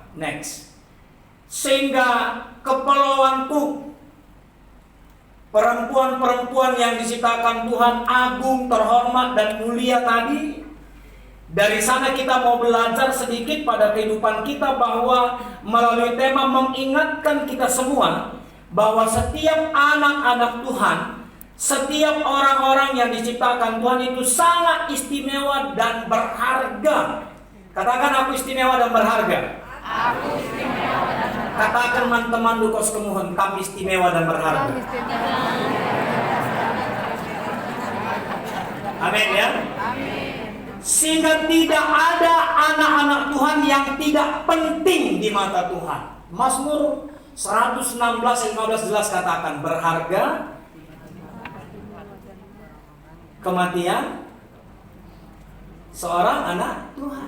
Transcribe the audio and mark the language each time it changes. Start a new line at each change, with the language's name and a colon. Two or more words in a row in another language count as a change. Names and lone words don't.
Indonesian: Next, sehingga Kepulauan Cook, perempuan-perempuan yang diciptakan Tuhan agung, terhormat, dan mulia tadi, dari sana kita mau belajar sedikit pada kehidupan kita bahwa melalui tema mengingatkan kita semua bahwa setiap anak-anak Tuhan, setiap orang-orang yang diciptakan Tuhan itu sangat istimewa dan berharga. Katakan aku istimewa dan berharga. Aku istimewa dan berharga. Katakan teman-teman dukos kemuhun, kami istimewa dan berharga. Amin ya. Sehingga tidak ada anak-anak Tuhan yang tidak penting di mata Tuhan. Mazmur 116:15 jelas katakan berharga kematian seorang anak Tuhan.